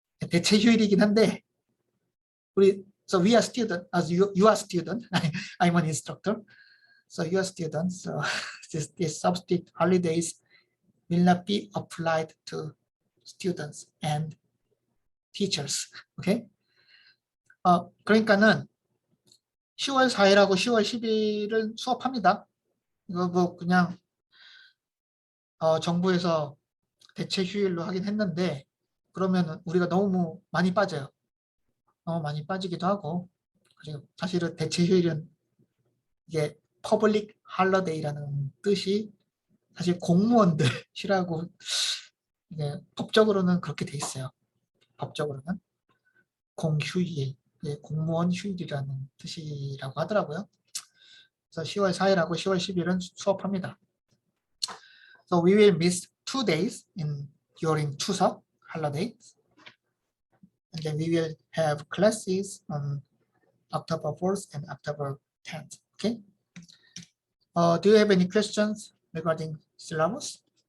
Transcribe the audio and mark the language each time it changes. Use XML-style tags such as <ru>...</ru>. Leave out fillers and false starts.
<ko>대체 휴일이긴 한데</ko> <en>so we are student as you are student. I'm an instructor. So you are student. So these substitute holidays will not be applied to students and teachers. Okay?</en> <ko>그러니까는 10월 4일하고 10월 10일은 수업합니다. 이거 뭐 그냥 정부에서 대체 휴일로 하긴 했는데 그러면 우리가 너무 많이 빠져요. 너무 많이 빠지기도 하고 그리고 사실은 대체 휴일은 이게 퍼블릭 할러데이라는 뜻이 사실 공무원들 쉬라고 이게 법적으로는 그렇게 돼 있어요. 법적으로는 공휴일, 공무원 휴일이라는 뜻이라고 하더라고요. 그래서 10월 4일하고 10월 10일은 수업합니다.</ko> <en>So we will miss 2 days during Chuseok holidays, and then we will have classes on October 4th and October 10th. Okay. Do you have any questions regarding syllabus?</en>